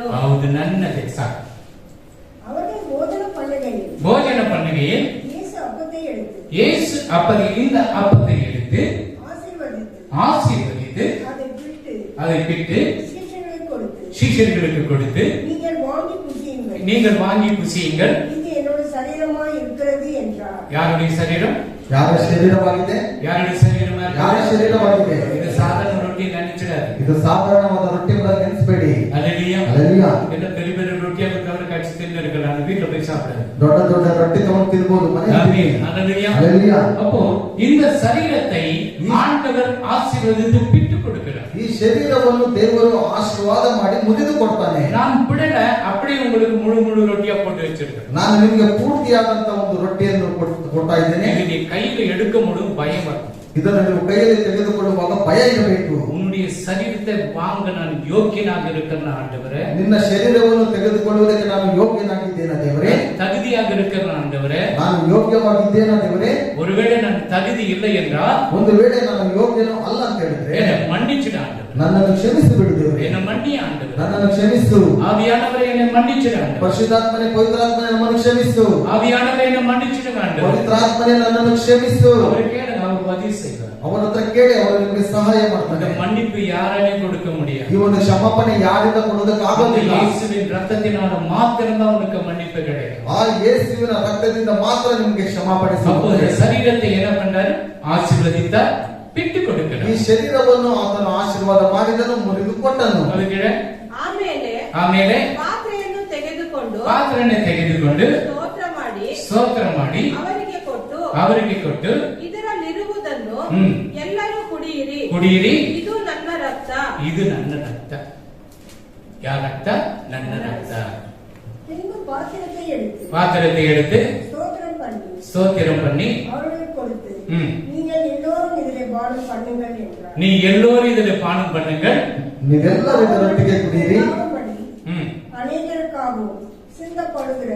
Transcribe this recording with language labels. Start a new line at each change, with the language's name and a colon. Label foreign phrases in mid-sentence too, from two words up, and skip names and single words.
Kannada: ಹೌದು, ನನ್ನ ದೇಹ. ಸಾಕು.
Tamil: அவர்கள் போஜன பண்ணுகையில் இயேசு அப்பதிலிருந்து அப்பத்தை எடுத்து ஆசீர்வதித்து அதை பிட்டு சீஷர்களுக்கு கொடுத்து நீங்கள் வாங்கி புசியுங்கள், இது என்னோட சரீரமாய் இருக்கிறது என்றார். யாருடைய சரீரம்?
Kannada: ಯಾರ ಶರೀರವಾಗಿದೆ?
Tamil: ಯಾರುடைய சரீரம்?
Kannada: ಯಾರ ಶರೀರವಾಗಿದೆ?
Tamil: இது சாதாரண ரொட்டி நினைச்சிடாது.
Kannada: ಇದು ಸಾಧಾರಣವಾದ ರೊಟ್ಟಿ ಎಂಬುದಾಗಿ ನೆನೆಸಬೇಡಿ.
Tamil: ஹல்லேலூயா
Kannada: ಹಲ್ಲೆಲೂಯಾ.
Tamil: என்ன பெரிய பெரிய ரொட்டியாக கவர காட்சி தின்னு இருக்கலாம். வீட்டுல போய் சாப்பிடுறது.
Kannada: ದೊಡ್ಡ ದೊಡ್ಡ ರೊಟ್ಟಿ ತಗೊಂಡು ತಿನ್ಬಹುದು ಮನೆಯಲ್ಲಿ.
Tamil: ஹல்லேலூயா.
Kannada: ಹಲ್ಲೆಲೂಯಾ.
Tamil: அப்போ இந்த சரீரத்தை ஆண்டவர் ஆசீர்வதித்து பிட்டு கொடுக்கிறார்.
Kannada: ಈ ಶರೀರವನ್ನು ದೇವರು ಆಶೀರ್ವಾದ ಮಾಡಿ ಮುರಿದು ಕೊಡ್ತಾನೆ.
Tamil: நான் ಬಿಡல, அப்படியே உங்களுக்கு முழு ரொட்டியா போட்டு வச்சிருக்கேன்.
Kannada: ನಾನು ನಿಮಗೆ ಪೂರ್ತಿಯಾದಂತ ಒಂದು ರೊಟ್ಟಿಯನ್ನು ಕೊಡ್ತಾ ಇದ್ದೇನೆ.
Tamil: இது நீ கையில எடுக்க முடியும், பயம் வரும்.
Kannada: ಇದನ್ನು ನೀವು ಕೈಯಲ್ಲಿ ತೆಗೆದುಕೊಳ್ಳುವಾಗ ಭಯ ಇರಬೇಕು.
Tamil: உன்னுடைய சரீரத்தை வாங்க நான் யோக்கியனாக இருக்கிறேன் ஆண்டவரே.
Kannada: ನಿನ್ನ ಶರೀರವನ್ನು ತೆಗೆದುಕೊಳ್ಳುವುದಕ್ಕೆ ನಾನು ಯೋಗ್ಯನಾಗಿದ್ದೇನೆ ದೇವರೇ.
Tamil: தகுதியாக இருக்கிறேன் ஆண்டவரே.
Kannada: ನಾನು ಯೋಗ್ಯವಾಗಿದ್ದೇನೆ ದೇವರೇ.
Tamil: ஒருவேளை நான் தகுதி இல்லை என்றால்,
Kannada: ಒಂದು ವೇಳೆ ನಾನು ಯೋಗ್ಯನೋ ಅಲ್ಲ ಅಂತ ಹೇಳಿದ್ರೆ
Tamil: என்னை மன்னிச்சிடு ஆண்டவரே.
Kannada: ನನ್ನನ್ನು ಕ್ಷಮಿಸಿ ಬಿಡು ದೇವರೇ.
Tamil: என்னை மன்னி ஆண்டவரே.
Kannada: ನನ್ನನ್ನು ಕ್ಷಮಿಸು.
Tamil: ஆவியானவரೇ என்னை மன்னிச்சிடு ஆண்டவரೇ.
Kannada: ಪರಿಶುದ್ಧಾತ್ಮನೇ ಪವಿತ್ರಾತ್ಮನೇ ನನ್ನನ್ನು ಕ್ಷಮಿಸು.
Tamil: ஆவியானவரೇ என்னை மன்னிச்சிடு ஆண்டவரೇ.
Kannada: ಪವಿತ್ರಾತ್ಮನೇ ನನ್ನನ್ನು ಕ್ಷಮಿಸು.
Tamil: அவர் கேளுங்க, அவர் பதில் செய்வார்.
Kannada: ಅವನ ಹತ್ರ ಕೇಳಿ, ಅವರು ನಿಮಗೆ ಸಹಾಯ
Tamil: அந்த
Kannada: ಮಾಡ್ತಾರೆ.
Tamil: மன்னிப்பு யாராலையும் கொடுக்க முடியாது.
Kannada: ಈ ಒಂದು ಕ್ಷಮಾಪಣೆ ಯಾರಿಂದ ಕೊಡೋದಕ್ಕೆ ಆಗೋದಿಲ್ಲ.
Tamil: இயேசுவின் ரத்தத்தினால மாத்திரம்தான் உனக்கு மன்னிப்பு கிடைக்கும்.
Kannada: ಆ ಯೇಸುವಿನ ರಕ್ತದಿಂದ ಮಾತ್ರ ನಿಮಗೆ ಕ್ಷಮಾಪಣೆ
Tamil: அப்போ
Kannada: ಸಿಗುತ್ತದೆ.
Tamil: சரீரத்தை என்ன பண்றாரு? ஆசீர்வதித்தார், பிட்டு
Kannada: ಈ
Tamil: கொடுக்கிறார்.
Kannada: ಶರೀರವನ್ನು ಆತನು ಆಶೀರ್ವಾದ ಮಾಡಿದನು, ಮುರಿದು ಕೊಟ್ಟನು.
Tamil: அதுக்கு
Kannada: ಆಮೇಲೆ ಪಾತ್ರೆಯನ್ನು ತೆಗೆದುಕೊಂಡು ಸ್ತೋತ್ರ ಮಾಡಿ ಅವರಿಗೆ ಕೊಟ್ಟು ಇದರಲ್ಲಿರುವುದನ್ನು ಎಲ್ಲರೂ ಕುಡಿಯಿರಿ, ಇದು ನನ್ನ ರಕ್ತ. ಯಾರ ರಕ್ತ? ನನ್ನ ರಕ್ತ.
Tamil: பின்பு பாத்திரத்தை எடுத்து ஸ்தோத்திரம் பண்ணி அவர்களுக்கு கொடுத்து, நீங்கள் எல்லோரும் இதிலே பானம் பண்ணுங்கள் என்றார். நீ எல்லோரும் இதில் பானம் பண்ணுங்கள்,
Kannada: ನೀವೆಲ್ಲರೂ ಇದರೊಟ್ಟಿಗೆ ಕುಡಿಯಿರಿ.
Tamil: அநேகருக்காகவும் சிந்தப்படுகிற